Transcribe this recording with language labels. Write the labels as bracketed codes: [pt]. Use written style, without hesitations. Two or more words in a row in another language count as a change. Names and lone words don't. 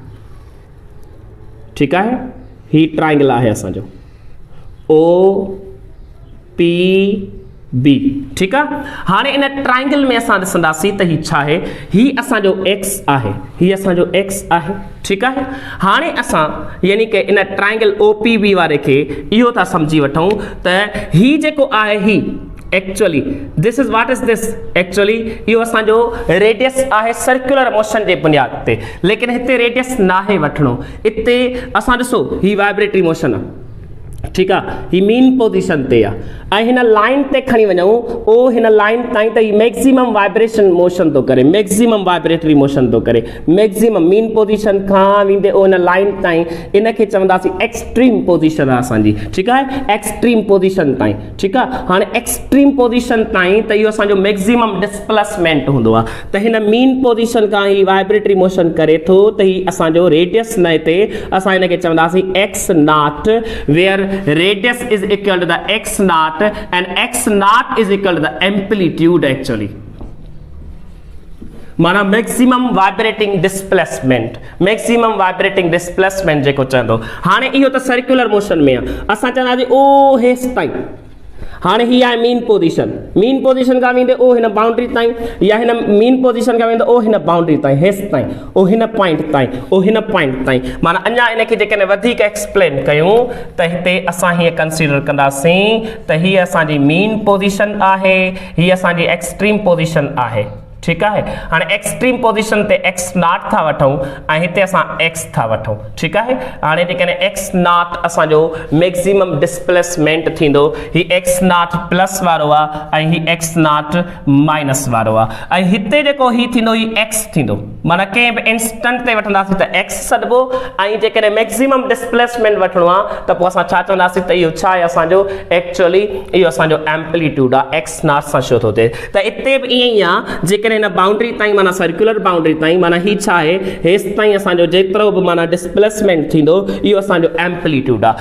[sd] ठीकु आहे। ही ट्रायंगल आहे असांजो ओ पी बी। ठीकु आहे। हाणे इन ट्रायंगल में असां ॾिसंदासीं त ही छा आहे ही असांजो एक्स आहे ही असांजो एक्स आहे। ठीकु आहे। हाणे असां यानी कि इन ट्रायंगल ओ पी बी वारे खे इहो था सम्झी वठूं त ही जेको आहे ही एक्चुअली [en] this is what is this [sd] एक्चुअली इहो असांजो रेडियस आहे [en] circular motion [sd] जे बुनियाद ते लेकिन हिते रेडियस नाहे वठणो हिते असां ॾिसो ही [en] vibratory motion [sd] आहे। ठीकु आहे। ही [en] mean position [sd] ते आहे ऐं हिन लाइन ते खणी वञूं ओ हिन लाइन ताईं त ही [en] maximum vibration motion [sd] थो करे [en] maximum vibratory motion [sd] थो करे [en] maximum mean position [sd] खां वेंदे ओ हिन लाइन ताईं इन खे चवंदासीं [en] extreme position [sd] आहे असांजी। ठीकु आहे। [en] extreme position [sd] ताईं। ठीकु आहे। हाणे [en] extreme position [sd] ताईं त इहो असांजो [en] maximum displacement [sd] हूंदो आहे त हिन [en] mean position [sd] खां ही [en] vibratory motion [sd] करे थो त ही असांजो रेडियस न हिते असां हिन खे चवंदासीं [en] x naught where radius is equal to the x naught and x naught is equal to the amplitude actually [sd] माना [en] maximum vibrating displacement [sd] जेको चवंदो। हाणे इहो त [en] circular motion [sd] में आहे असां चवंदासीं ओ हेसि ताईं हाणे ही आहे [en] mean position [sd] खां वेंदे ओ हिन बाउंड्री ताईं या हिन [en] mean position [sd] खां वेंदे ओ हिन बाउंड्री ताईं हेसि ताईं ओ हिन पॉइंट ताईं माना अञा इनखे जेकॾहिं वधीक एक्सप्लेन कयूं त हिते असां हीअं कंसीडर कंदासीं त हीअ असांजी [en] mean position [sd] आहे हीअ असांजी [en] extreme position [sd] आहे। [ur] ठीक है। [sd] हाँ [en] extreme position [sd] ते [en] x naught [sd] था वठूं ऐं हिते असां एक्स था वठूं, [ur] ठीक है। [sd] हाँ जेकॾहिं [en] x naught [sd] असांजो [en] maximum displacement [sd] थींदो, ही [en] x naught plus [sd] वारो आहे ऐं ही [en] x naught minus [sd] वारो आहे ऐं हिते जेको ही थींदो ही एक्स थींदो, माना कंहिं बि इंस्टेंट ते वठंदासीं त एक्स सॾिबो ऐं जेकॾहिं [en] maximum displacement [sd] वठिणो आहे त पोइ असां छा चवंदासीं त इहो छा आहे असांजो एक्चुअली इहो असांजो एम्पलीट्यूड आहे, [en] x naught [sd] सां छो थो थिए। त हिते बि ईअं ई आहे, जेकॾहिं हिन बाउंड्री ताईं माना [en] circular boundary [sd] ताईं माना ही छा आहे हेसि ताईं असांजो जेतिरो बि माना डिस्प्लेसमेंट थींदो इहो असांजो एम्पलीट्यूड आहे।